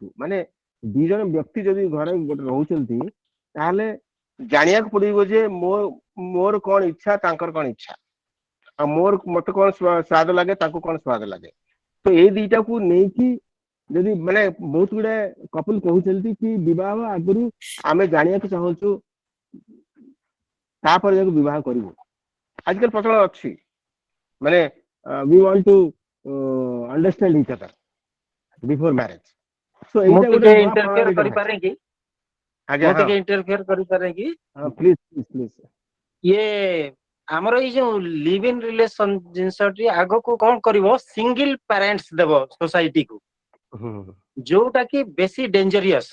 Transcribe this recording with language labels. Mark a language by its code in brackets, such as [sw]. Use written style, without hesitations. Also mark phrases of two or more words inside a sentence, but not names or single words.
[or] ମାନେ ଦି ଜଣ ବ୍ୟକ୍ତି ଯଦି ଘରେ ଗୋଟେ ରହୁଛନ୍ତି, ତାହେଲେ ଜାଣିବାକୁ ପଡିବ ଯେ ମୋର କଣ ଇଚ୍ଛା, ତାଙ୍କର କଣ ଇଚ୍ଛା, ଆଉ ମତେ କଣ ସ୍ୱାଦ ଲାଗେ, ତାଙ୍କୁ କଣ ସ୍ୱାଦ ଲାଗେ। ତ ଏଇ ଦିଟାକୁ ନେଇକି ଯଦି ମାନେ ବହୁତ ଗୁଡେ କପଲ କହୁଛନ୍ତି କି ବିବାହ ଆଗରୁ ଆମେ ଜାଣିବାକୁ ଚାହୁଁଛୁ, ତାପରେ ଯାକୁ ବିବାହ କରିବୁ। ଆଜିକାଲି ପ୍ରଚଳନ ଅଛି, ମାନେ [en] we want to understand each other before marriage. So [or] ମୁଁ ଏଇଟା ଗୋଟେ ଟିକେ ନୂଆ ଇଣ୍ଟରଫିୟର ପ୍ରଣାଳୀ କରିପାରେ କି? ଆଜ୍ଞା, ମୁଁ ହଁ ଟିକେ ଇଣ୍ଟରଫିୟର କରିପାରେ କି? [en] please please. [or] ଇଏ ଆମର ଏଇ ଯୋଉ [en] live in relation [or] ଜିନିଷଟି ଆଗକୁ କଣ କରିବ, [en] single parents [or] ଦେବ ସୋସାଇଟିକୁ, ଯୋଉଟା କି ବେଶୀ ଡେଞ୍ଜରିୟସ।